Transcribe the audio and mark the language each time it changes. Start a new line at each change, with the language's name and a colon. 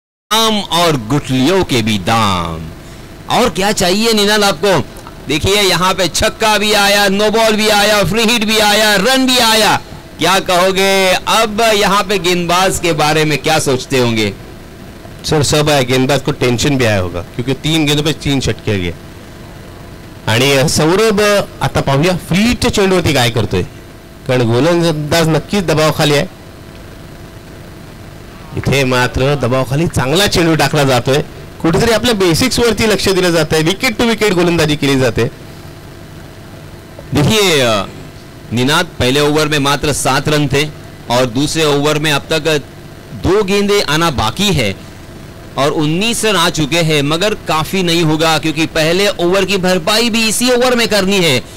Hindi: दाम और गुठलियों के भी दाम. और क्या चाहिए निनाद आपको. देखिए यहां पे छक्का भी आया, नो बॉल भी आया, फ्री हिट भी आया, रन भी आया. क्या कहोगे अब यहां पे गेंदबाज के बारे में क्या सोचते होंगे.
Marathi: सर सब आहे,
Hindi: गेंदबाज को टेन्शन भी आया होगा क्योंकि 3 गेंदों पे 3 षटके गए.
Marathi: आणि सौरभ आता पाहूया फ्री हिटच्या चेंडूवरती काय करतोय, कारण गोलंदाज नक्कीच दबावाखाली आहे. इथे मात्र दबावाखाली चांगला चेंडू टाकला जातोय. कुठेतरी आपल्या बेसिक्स वरती लक्ष दिलं जात आहे, विकेट टू विकेट गोलंदाजी केली जाते.
Hindi: देखिए निनाद पहले ओवर में मात्र 7 रन थे और दूसरे ओवर में अब तक 2 गेंदें आना बाकी है और 19 रन आ चुके हैं. मगर काफी नहीं होगा क्योंकि पहले ओवर की भरपाई भी इसी ओवर में करनी है.